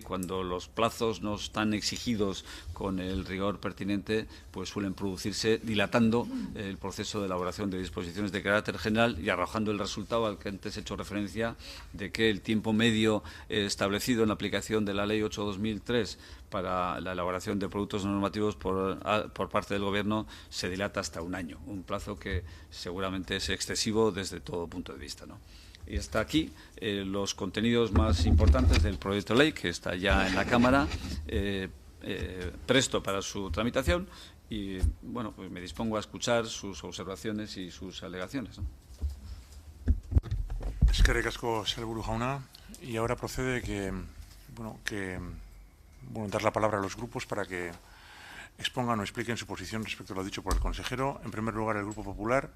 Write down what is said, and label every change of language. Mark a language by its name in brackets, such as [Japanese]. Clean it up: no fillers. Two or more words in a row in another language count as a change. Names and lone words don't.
[Spanish] cuando los plazos no están exigidos con el rigor pertinente, pues suelen producirse, dilatando el proceso de elaboración de disposiciones de carácter general y arrojando el resultado al que antes he hecho referencia, de que el tiempo medio establecido en la aplicación de la Ley 8/2003 para la elaboración de productos normativos por parte del Gobierno se dilata hasta un año, un plazo que seguramente es excesivo desde todo punto de vista, ¿no? Y hasta aquí los contenidos más importantes del proyecto de ley, que está ya en la Cámara, presto para su tramitación, y bueno, pues me dispongo a escuchar sus observaciones y sus alegaciones, ¿no? [Basque] Eskerrik asko, sailburu jauna. [Spanish] Y ahora procede dar la palabra a los grupos para que expongan o expliquen su posición respecto a lo dicho por el consejero. En primer lugar, el Grupo Popular.